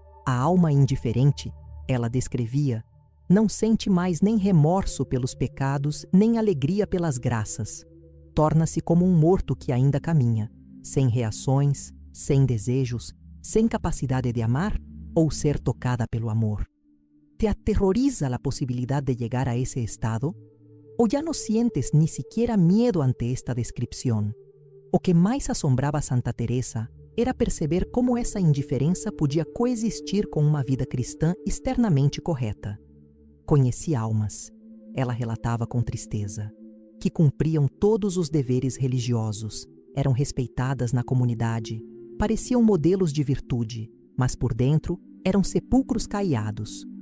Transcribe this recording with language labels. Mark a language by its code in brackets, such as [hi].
[pt] A alma indiferente, ela descrevia, não sente mais nem remorso pelos pecados, nem alegria pelas graças. Torna-se como um morto que ainda caminha, sem reações, sem desejos, sem capacidade de amar ou ser tocada pelo amor. [es] ¿Te aterroriza la posibilidad de llegar a ese estado? ¿O ya no sientes ni siquiera miedo ante esta descripción? [pt] O que mais assombrava Santa Teresa era perceber como essa indiferença podia coexistir com uma vida cristã externamente correta. Conheci almas, ela relatava com tristeza, que cumpriam todos os deveres religiosos, eram respeitadas na comunidade, pareciam modelos de virtude, mas por dentro eram sepulcros caiados.